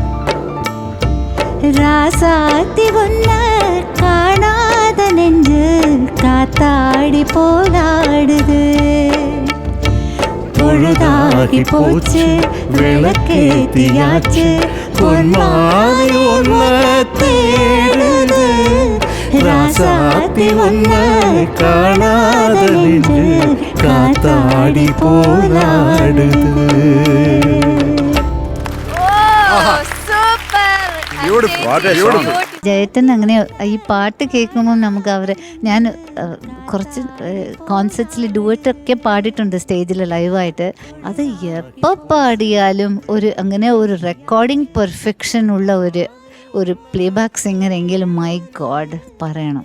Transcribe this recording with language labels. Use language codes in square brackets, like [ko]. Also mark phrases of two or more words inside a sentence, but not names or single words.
[ta] ராசாத்தி ஒன்ன காணாத நெஞ்சு காத்தாடி போலாடுது பொழுதாகி போச்சு விளக்கேத்தியாச்சு பொன்மாலை ஒன்ன தேடுது ராசாத்தி ஒன்ன காணாத நெஞ்சு காத்தாடி போலாடுது. [ml] ജയേട്ടൻ അങ്ങനെ ഈ പാട്ട് കേൾക്കുമ്പോൾ നമുക്ക് അവരെ ഞാൻ കുറച്ച് കോൺസെർട്സിൽ ഡുവറ്റൊക്കെ പാടിയിട്ടുണ്ട് സ്റ്റേജിൽ ലൈവായിട്ട്. അത് എപ്പോൾ പാടിയാലും അങ്ങനെ ഒരു [en] recording perfection [ml] ഉള്ള ഒരു [en] playback singer [ml] എങ്കിലും [en] my god [ml] പറയണം.